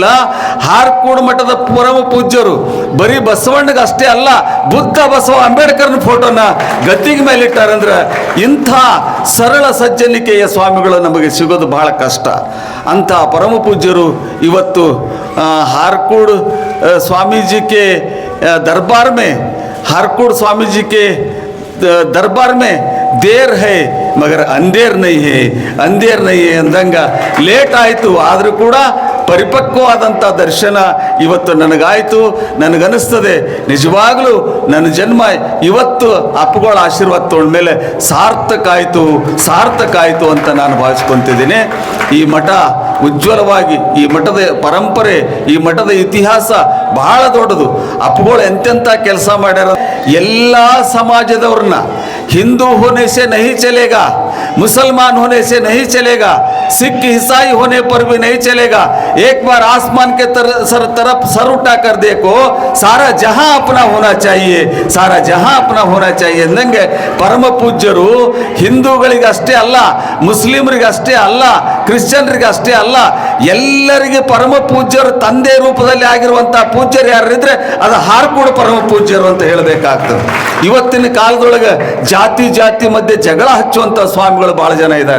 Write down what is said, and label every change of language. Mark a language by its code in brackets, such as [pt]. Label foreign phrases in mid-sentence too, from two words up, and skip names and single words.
[kn] ಹಾರ್ಕೂಡು ಮಠದ ಪರಮ ಪೂಜ್ಯರು ಬರೀ ಬಸವಣ್ಣಗೆ ಅಷ್ಟೇ ಅಲ್ಲ, ಬುದ್ಧ ಬಸವ ಅಂಬೇಡ್ಕರ್ನ ಫೋಟೋನ ಗದ್ದಿಗೆ ಮೇಲೆ ಇಟ್ಟಾರಂದ್ರೆ ಇಂಥ ಸರಳ ಸಜ್ಜನಿಕೆಯ ಸ್ವಾಮಿಗಳು ನಮಗೆ ಸಿಗೋದು ಬಹಳ ಕಷ್ಟ. ಅಂಥ ಪರಮ ಪೂಜ್ಯರು ಇವತ್ತು ಹಾರ್ಕೂಡು [hi] स्वामी के दरबार में, हारकूड़ स्वामी जी के दरबार में देर है मगर अंधेर नहीं है [kn] ಅಂದಂಗ ಲೇಟ್ ಆಯಿತು. ಆದರೂ ಕೂಡ ಪರಿಪಕ್ವವಾದಂಥ ದರ್ಶನ ಇವತ್ತು ನನಗಾಯಿತು. ನನಗನ್ನಿಸ್ತದೆ ನಿಜವಾಗಲೂ ನನ್ನ ಜನ್ಮ ಇವತ್ತು ಅಪ್ಪುಗಳ ಆಶೀರ್ವಾದ ತೊಗೊಂಡ ಮೇಲೆ ಸಾರ್ಥಕ ಆಯಿತು ಅಂತ ನಾನು ಭಾವಿಸ್ಕೊತಿದ್ದೀನಿ. ಈ ಮಠ ಉಜ್ವಲವಾಗಿ, ಈ ಮಠದ ಪರಂಪರೆ, ಈ ಮಠದ ಇತಿಹಾಸ ಬಹಳ ದೊಡ್ಡದು. ಅಪ್ಪುಗಳು ಎಂತೆಂಥ ಕೆಲಸ ಮಾಡ್ಯಾರ. ಎಲ್ಲ ಸಮಾಜದವ್ರನ್ನ [hi] हिंदू होने से नहीं चलेगा, मुसलमान होने से नहीं चलेगा, सिख ईसाई होने पर भी नहीं चलेगा. एक बार आसमान के तरफ सर उठा कर देखो, सारा जहां अपना होना चाहिए, सारा जहां अपना होना चाहिए [kn] ಅಂದಂಗೆ ಪರಮ ಪೂಜ್ಯರು ಹಿಂದೂಗಳಿಗೆ ಅಷ್ಟೇ ಅಲ್ಲ, ಮುಸ್ಲಿಮರಿಗೆ ಅಷ್ಟೇ ಅಲ್ಲ, ಕ್ರಿಶ್ಚಿಯನ್ರಿಗೆ ಅಷ್ಟೇ ಅಲ್ಲ, ಎಲ್ಲರಿಗೆ ಪರಮ ಪೂಜ್ಯರು ತಂದೆ ರೂಪದಲ್ಲಿ ಆಗಿರುವಂಥ ಪೂಜ್ಯರು ಯಾರಿದ್ರೆ ಅದು ಹಾರ್ಕೂಡು ಪರಮ ಪೂಜ್ಯರು ಅಂತ ಹೇಳಬೇಕಾಗ್ತದೆ. ಇವತ್ತಿನ ಕಾಲದೊಳಗೆ ಜಾತಿ ಮಧ್ಯೆ ಜಗಳ ಹಚ್ಚುವಂಥ ಸ್ವಾಮಿಗಳು ಭಾಳ ಜನ ಇದ್ದಾರೆ.